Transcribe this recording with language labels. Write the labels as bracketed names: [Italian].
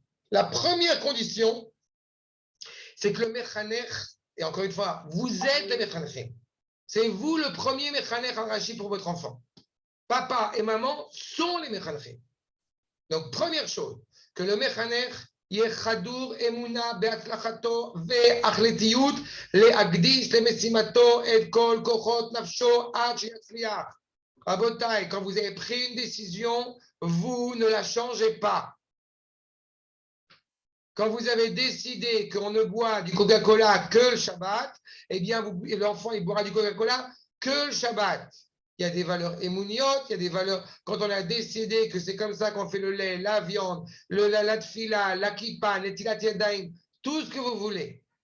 [French] La première condition, c'est que le mechanech, et encore une fois, vous êtes le mechanech. C'est vous le premier mechanech enrachi pour votre enfant. Papa et maman sont les mechanech. Donc, première chose, que le mechanech [Hebrew] יהיה חדור אמונה בהצלחתו והחלטיות להקדיש למשימתו את כל כוחות נפשו עד שיצליח. רבותיי, [French] quand vous avez pris une décision, vous ne la changez pas. Quand vous avez décidé qu'on ne boit du Coca-Cola que le Shabbat, eh bien, l'enfant, il boira du Coca-Cola que le Shabbat. Il y a des valeurs émouniotes, il y a des valeurs. Quand on a décidé que c'est comme ça qu'on fait le lait, la viande, la tfila, la kippa, les tilat yadayim, tout ce que vous voulez.